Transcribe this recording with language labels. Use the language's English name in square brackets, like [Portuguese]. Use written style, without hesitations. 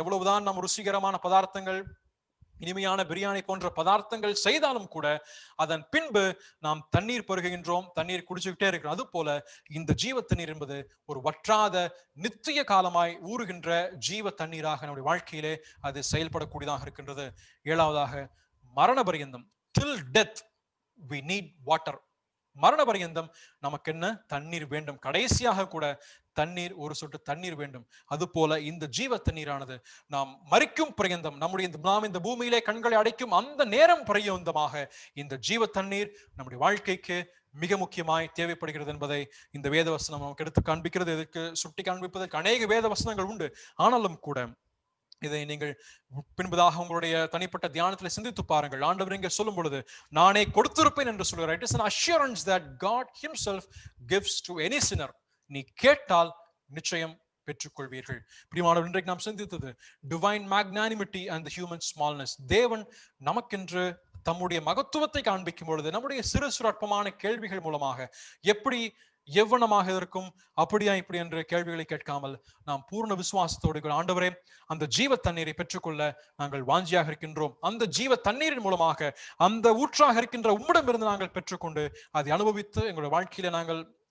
[Tamil] எவ்வளவுதான் நம் ருசிகரமான பதார்த்தங்கள், இனிமையான பிரியாணி போன்ற பதார்த்தங்கள் செய்தாலும் கூட அதன் பின்பு நாம் தண்ணீர் பருகுகின்றோம், தண்ணீர் குடிச்சுக்கிட்டே இருக்கிறோம். அது போல இந்த ஜீவ தண்ணீர் என்பது ஒரு வற்றாத நித்திய காலமாய் ஊறுகின்ற ஜீவ தண்ணீராக நம்முடைய வாழ்க்கையிலே அது செயல்படக்கூடியதாக இருக்கின்றது. ஏழாவதாக, மரண பரியந்தம், [English] till death we need water. [Tamil] மரண பரியந்தம் நமக்கு என்ன? தண்ணீர் வேண்டும். கடைசியாக கூட தண்ணீர், ஒரு சொட்டு தண்ணீர் வேண்டும். அது போல இந்த ஜீவ தண்ணீரானது நாம் மரிக்கும் பரியந்தம், நாம் இந்த பூமியிலே கண்களை அடைக்கும் அந்த நேரம் பரியந்தமாக இந்த ஜீவ தண்ணீர் நம்முடைய வாழ்க்கைக்கு மிக முக்கியமாய் தேவைப்படுகிறது என்பதை இந்த வேத வசனம் நமக்கு எடுத்து காண்பிக்கிறது. இதற்கு சுட்டி காண்பிப்பதற்கு அநேக வேத வசனங்கள் உண்டு. ஆனாலும் கூட இதை நீங்கள் பின்பதாக உங்களுடைய தனிப்பட்ட தியானத்தில் சிந்தித்து பாருங்கள். ஆண்டவர் இங்கே சொல்லும் பொழுது, நானே கொடுத்திருப்பேன் என்று சொல்கிறார். [English] It is an assurance that God himself gives to any sinner. [Tamil] நீ கேட்டால் நிச்சயம் பெற்றுக்கொள்வீர்கள். பிரியமானவர்களே, இன்றைக்கு நாம் சிந்தித்தது [English] divine magnanimity and the human smallness. [Tamil] தேவன் நமக்கென்று தம்முடைய மகத்துவத்தை காண்பிக்கும் பொழுது நம்முடைய சிறு அற்பமான கேள்விகள் மூலமாக எப்படி எவ்வளமாக இருக்கும், அப்படியா இப்படி என்ற கேள்விகளை கேட்காமல் நாம் பூர்ண விசுவாசத்தோடு, ஆண்டவரே அந்த ஜீவ தண்ணீரை பெற்றுக்கொள்ள நாங்கள் வாஞ்சியாக இருக்கின்றோம், அந்த ஜீவ தண்ணீரின் மூலமாக அந்த ஊற்றாக இருக்கின்ற உம்மிடமிருந்து நாங்கள் பெற்றுக்கொண்டு அதை அனுபவித்து எங்களுடைய வாழ்க்கையில நாங்கள்